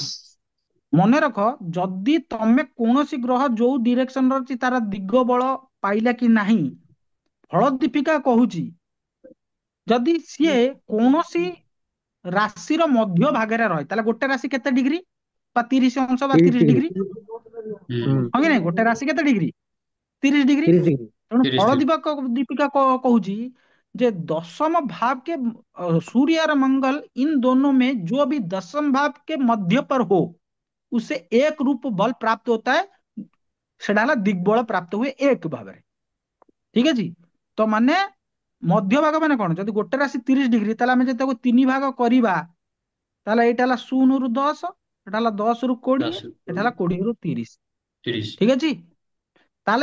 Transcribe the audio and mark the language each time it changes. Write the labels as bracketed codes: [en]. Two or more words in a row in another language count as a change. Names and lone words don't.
[or] ମନେ ରଖ, ଯଦି ତମେ କୌଣସି ଗ୍ରହ ଯୋଉ ଡିରେକ୍ସନ ଅଛି ତାର ଦିଗ ବଳ ପାଇଲା କି ନାହିଁ, ଫଳ ଦୀପିକା କହୁଛି ଯଦି ସିଏ କୌଣସି ରାଶିର ମଧ୍ୟ ଭାଗରେ ରହେ, ତାହେଲେ ଗୋଟେ ରାଶି କେତେ ଡିଗ୍ରୀ? ବା 30 ଅଂଶ ବା 30 ଡିଗ୍ରୀ। ହୁଁ। ହଁ କି ନାଇଁ? ଗୋଟେ ରାଶି କେତେ ଡିଗ୍ରୀ? 30 ଡିଗ୍ରୀ। 30 ଡିଗ୍ରୀ। ତେଣୁ ତିରିଶ ଫଳ ଡିଗ୍ରୀ। [hi] दीपिका [or] କହୁଛି ଯେ [hi] दशम भाव के सूर्य और मंगल इन दोनों में जो भी दशम भाव के मध्य पर हो उसे एक रूप बल प्राप्त होता है, [or] ସେଟା ହେଲା ଦିଗ୍ବଳ ପ୍ରାପ୍ତ ହୁଏ ଏକ ଭାବରେ। ଠିକ ଅଛି? ତ ମାନେ ମଧ୍ୟ ଭାଗ ମାନେ କଣ? ଯଦି ଗୋଟେ ରାଶି 30 ଡିଗ୍ରୀ, ତାହେଲେ ଆମେ ଯଦି ତାକୁ 3 ଭାଗ କରିବା, ତାହେଲେ ଏଇଟା ହେଲା 0 ରୁ 10, ଏଟା ହେଲା 10 ରୁ 20, 10 ଏଟା ହେଲା 20 ରୁ 30। 30। ଠିକ ଅଛି? ତାହେଲେ